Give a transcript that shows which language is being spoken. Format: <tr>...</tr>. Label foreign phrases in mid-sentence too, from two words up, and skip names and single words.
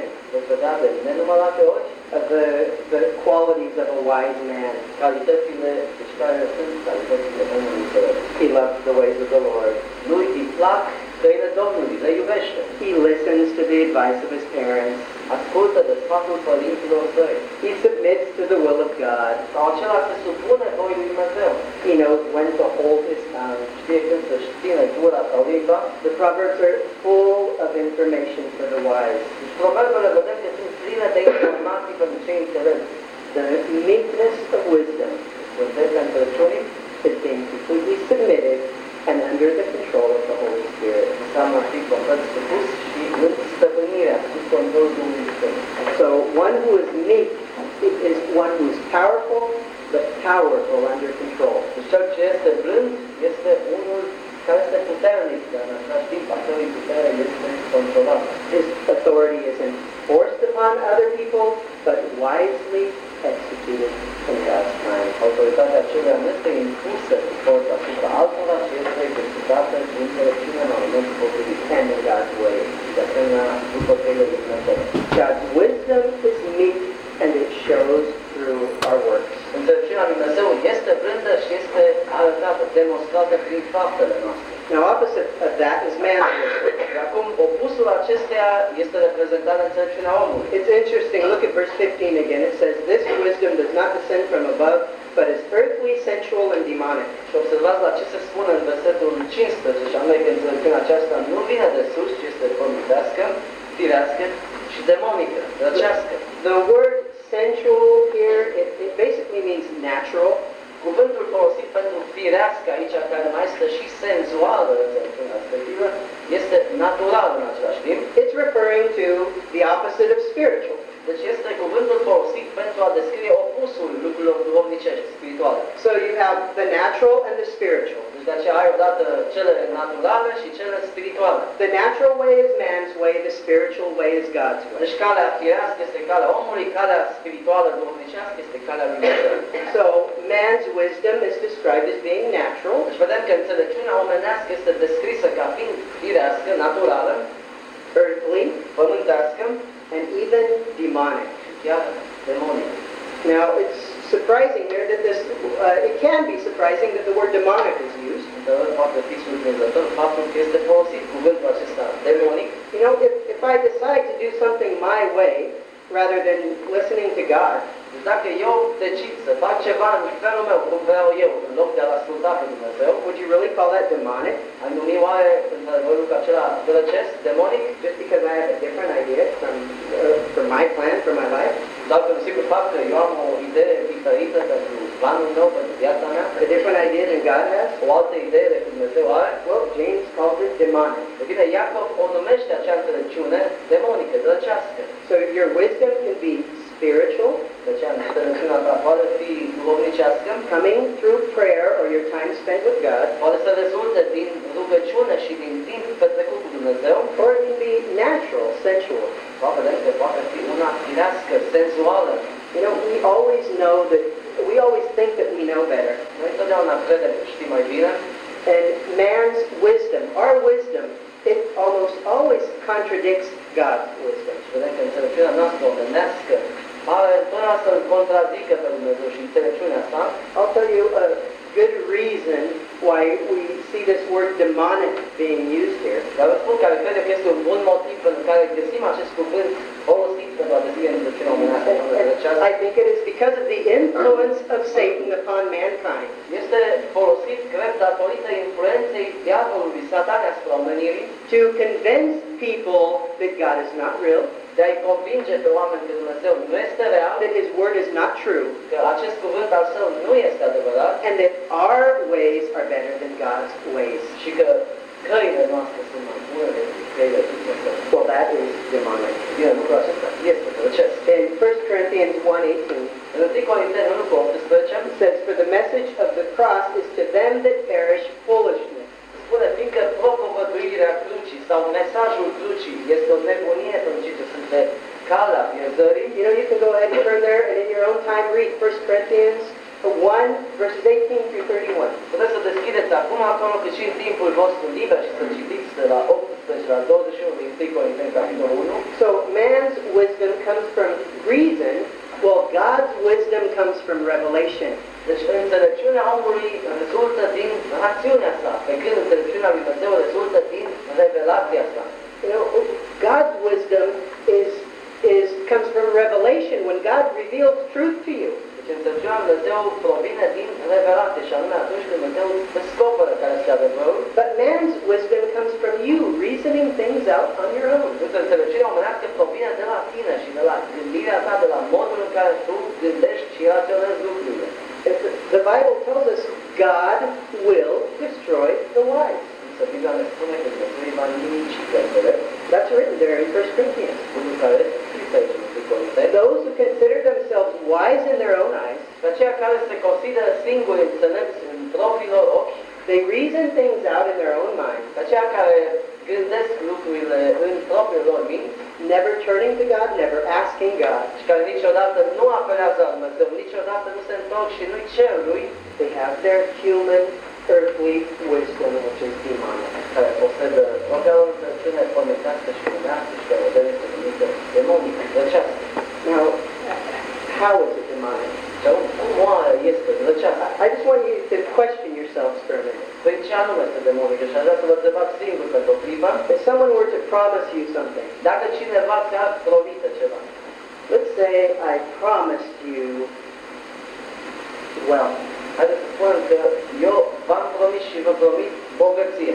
<ro>veți vedea de nenumărate ori</ro> <en>of the qualities of a wise man.</en> <ro>calitățile, deci care sunt calitățile omului înțelept.</ro> <en>He loves the ways of the Lord.</en> <ro>Lui îi plac căile Domnului, le iubește.</ro> <en>He listens to the advice of his parents.</en> <ro>Ascultă de sfatul părinților săi.</ro> <en>He submits to the will of God.</en> <ro>Sau acela se supune voii lui Dumnezeu.</ro> <en>He knows when to hold his tongue.</en> <ro>Știe când să-și ține gura sau limba.</ro> <en>The Proverbs are full of information for the wise.</en> <ro>Deci proverbele vedem că sunt pline de informații pentru cei înțelepți.</ro> <en>The meekness of wisdom</en> <ro>Blândețea înțelepciunii</ro> <en>is being completely submitted and under the control of the Holy Spirit.</en> <ro>înseamnă a fi complet supus și în stăpânirea, sub controlul Duhului Sfânt.</ro> <en>So one who is meek is one who is powerful, but powerful under control.</en> <ro>Deci cel ce este blând este unul care este puternic, dar în același timp a cărui putere este controlată.</ro> <en>His authority is enforced upon other people, but wisely executed in God's time.</en> <ro>Autoritatea aceluia nu este impusă cu forța asupra altora, ci este executată cu înțelepciune la momentul potrivit.</ro> <en>And in God's way.</en> <ro>Și de asemenea, după căile lui Dumnezeu.</ro> <en>God's wisdom is meek and it shows through our works.</en> <ro>Înțelepciunea lui Dumnezeu este blândă și este arătată, demonstrată prin faptele noastre.</ro> <en>Now opposite of that is man's wisdom.</en> <ro>Și acum, opusul acesteia este reprezentat în înțelepciunea omului.</ro> <en>It's interesting, look at verse 15 again. It says, this wisdom does not descend from above, but is earthly, sensual, and demonic.</en> <ro>Și observați la ce se spune în versetul 15, și anume că înțelepciunea aceasta nu vine de sus, ci este pământească, firească și demonică, răcească.</ro> <en>The word sensual here, it basically means natural.</en> <ro>Cuvântul folosit pentru firească aici, care mai este și senzuală în înțelepciunea respectivă, este natural în același timp.</ro> <en>It's referring to the opposite of spiritual.</en> <ro>Deci este cuvântul folosit pentru a descrie opusul lucrurilor</ro> <en>So you have the natural and the spiritual.</en> <ro>Deci de aceea ai odată cele naturale și cele spirituale.</ro> <en>The natural way is man's way, the spiritual way is God's way.</en> <ro>Deci calea firească este calea omului, calea spirituală duhovnicească este calea lui Dumnezeu.</ro> <en>So man's wisdom is described as being natural,</en> <ro>Deci vedem că înțelepciunea omenească este descrisă ca fiind firească, naturală,</ro> <en>earthly,</en> <ro>pământească</ro> <en>and even demonic.</en> <ro>și chiar demonică.</ro> <en>Now, it's surprising here that it can be surprising that the word demonic is used.</en> <ro>Într-adevăr, poate fi surprinzător faptul că este folosit cuvântul acesta demonic.</ro> <en>You know, if I decide to do something my way, rather than listening to God,</en> <ro>Deci dacă eu decid să fac ceva în felul meu, cum vreau eu, în loc de a-L asculta pe Dumnezeu,</ro> <en>would you really call that demonic?</en> <ro>ai numi oare într-adevăr lucrul acela drăcesc, demonic?</ro> <en>Just because I have a different idea from my plan for my life?</en> <ro>Doar pentru sigur fapt că eu am o idee diferită pentru planul meu, pentru viața mea,</ro> <en>A different idea than God has?</en> <ro>o altă idee decât Dumnezeu are?</ro> <en>Well, James calls it demonic.</en> <ro>De bine, Iacov o numește acea înțelepciune demonică, drăcească.</ro> <en>So your wisdom can be spiritual,</en> <ro>Deci înțelepciunea ta poate fi duhovnicească,</ro> <en>coming through prayer or your time spent with God,</en> <ro>poate să rezulte din rugăciune și din timp petrecut cu Dumnezeu,</ro> <en>or it can be natural, sensual.</en> <ro>poate că poate fi una firească, senzuală.</ro> <en>You know, we always think that we know better.</en> <ro>Noi întotdeauna credem că știm mai bine.</ro> <en>And man's wisdom, our wisdom, it almost always contradicts God's wisdom.</en> <ro>Și vedem că înțelepciunea noastră omenească pare întotdeauna să-L contrazică pe Dumnezeu și înțelepciunea sa.</ro> <en>I'll tell you a good reason why we see this word demonic being used here.</en> <ro>Dar vă spun care cred că este un bun motiv pentru care găsim acest cuvânt folosit pentru a descrie înțelepciunea omenească.</ro> <en>I think it is because of the influence of Satan upon mankind.</en> <ro>Este folosit, cred, datorită influenței diavolului, Satan asupra omenirii,</ro> <en>To convince people that God is not real,</en> <ro>de a-i convinge pe oameni că Dumnezeu nu este real,</ro> <en>that His word is not true,</en> <ro>că acest cuvânt al său nu este adevărat</ro> <en>and that our ways are better than God's ways.</en> <ro>și că căile noastre sunt mai bune decât căile lui Dumnezeu.</ro> <en>Well, that is demonic.</en> <ro>Bine, lucrul acesta este drăcesc.</ro> <en>In 1 Corinthians 1:18,</en> <ro>În 1 Corinteni 1:18</ro> <en>it says, "For the message of the cross is to them that perish foolishness."</en> <ro>spune, fiindcă propovăduirea crucii sau mesajul crucii este o nebunie pentru cei ce sunt pe calea pierzării.</ro> <en>You know, you can go ahead and turn there and in your own time read 1 Corinthians 1, verses 18 through 31.</en> <ro>Puteți să deschideți acum acolo, cât și în timpul vostru liber și să citiți de la 18 la 21 din 1 Corinteni, capitolul 1.</ro> <en>So man's wisdom comes from reason, while God's wisdom comes from revelation.</en> <ro>Deci înțelepciunea omului rezultă din rațiunea sa, pe când înțelepciunea lui Dumnezeu rezultă din revelația sa.</ro> <en>You know, God's wisdom comes from revelation when God reveals truth to you.</en> <ro>Deci înțelepciunea lui Dumnezeu provine din revelație și anume atunci când Dumnezeu descoperă care este adevărul.</ro> <en>But man's wisdom comes from you reasoning things out on your own.</en> <ro>Însă înțelepciunea omenească provine de la tine și de la gândirea ta, de la modul în care tu gândești și raționezi lucrurile.</ro> <en>The Bible tells us God will destroy the wise.</en> <ro>Însă Biblia ne spune că Dumnezeu îi va nimici pe înțelept,</ro> <en>That's written there in 1 Corinthians.</en> <ro>lucru care este scris aici în 1 Corinteni.</ro> <en>Those who consider themselves wise in their own eyes,</en> <ro>Pe aceia care se consideră singuri înțelepți în propriilor ochi,</ro> <en>they reason things out in their own mind,</en> <ro>pe aceia care gândesc lucrurile în propriul lor minți</ro> <en>never turning to God, never asking God.</en> <ro>și care niciodată nu apelează la Dumnezeu, niciodată nu se întorc și nu-i cer lui,</ro> <en>They have their human, earthly wisdom, which is demonic.</en> <ro>care posedă o înțelepciune pământească și lumească și care o este numită demonică, drăcească.</ro> <en>Now, how is it demonic?</en> <ro>Și cum oare este drăcească?</ro> <en>I just want you to question yourselves for a minute.</en> <ro>Păi ce anume este demonică? Și aș vrea să vă întrebați singur pentru o clipă.</ro> <en>If someone were to promise you something,</en> <ro>Dacă cineva ți-a promite ceva,</ro> <en>let's say I promised you wealth.</en> <ro>haideți să spunem că eu v-am promis și vă promit bogăție.</ro>